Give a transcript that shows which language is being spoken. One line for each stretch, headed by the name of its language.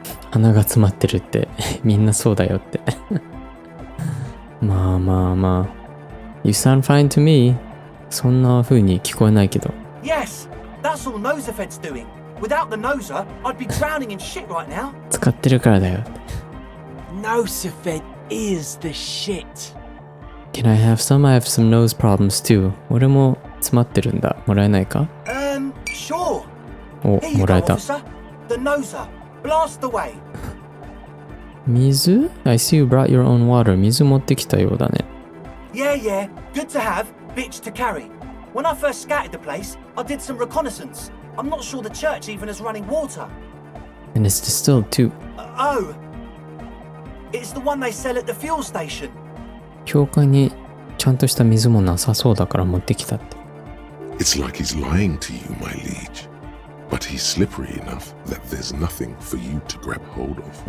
Japanese: 鼻が詰まってるってみんなそうだよって。
English: まあ。You sound fine to me.
Japanese: そんな風に聞こえないけど。
English: Yes, that's all Nosafed's doing. Without the noser, I'd be drowning in shit right now.
Japanese: 使ってるからだよ。
English: Nosafed is the shit. Can I have some? I have some nose problems too.
Japanese: 俺も詰まってるんだ。もらえないか？
English: Sure.
Japanese: お、
English: Here you
Japanese: もら
English: go,
Japanese: えた。
English: officer. The noser. Blast away.
Japanese: 水？
English: I see you brought your own water.
Japanese: 水持ってきたようだね。
English: Yeah. Good to have, bitch to carry. When I first scouted the place, I did some reconnaissance. I'm not sure the church even has running water. And it's distilled too. Oh. It's the one they sell at the fuel station.
Japanese: 教会にちゃんとした水もなさそうだから持ってきたって。
English: It's like he's lying to you, my liege. But he's slippery enough that there's nothing for you to grab hold of.